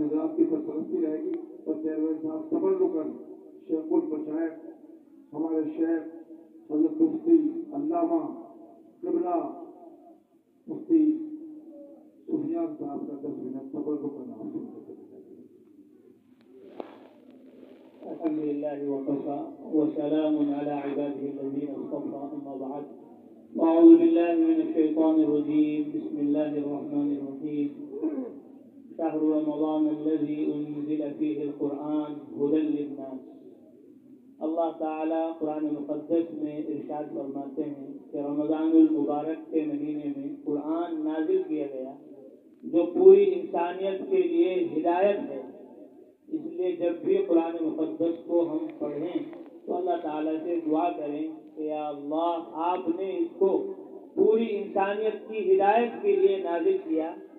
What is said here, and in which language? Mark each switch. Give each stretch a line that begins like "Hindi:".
Urdu: ان حضرات کی سرپرستی رہے گی. اور چیئرمین صاحب تبرکاً شیخ المشائخ ہمارے شیخ حضرت مفتی علامہ قبلہ مفتی سفیان صاحب کا 10 منٹ تبرکاً آپ سے.
Arabic: الحمد لله وكفى وسلام على عباده الذين اصطفى. أما بعد، أعوذ بالله من الشيطان الرجيم. بسم الله الرحمن الرحيم. شهر رمضان الذي أنزل فيه القرآن هدى للناس.
Urdu: اللہ تعالیٰ قرآن مقدس میں ارشاد فرماتے ہیں کہ رمضان المبارک کے مہینے میں قرآن نازل کیا گیا جو پوری انسانیت کے لیے ہدایت ہے. اس لیے جب بھی قرآن مقدس کو ہم پڑھیں تو اللہ تعالیٰ سے دعا کریں کہ یا اللہ آپ نے اس کو پوری انسانیت کی ہدایت کے لیے نازل کیا.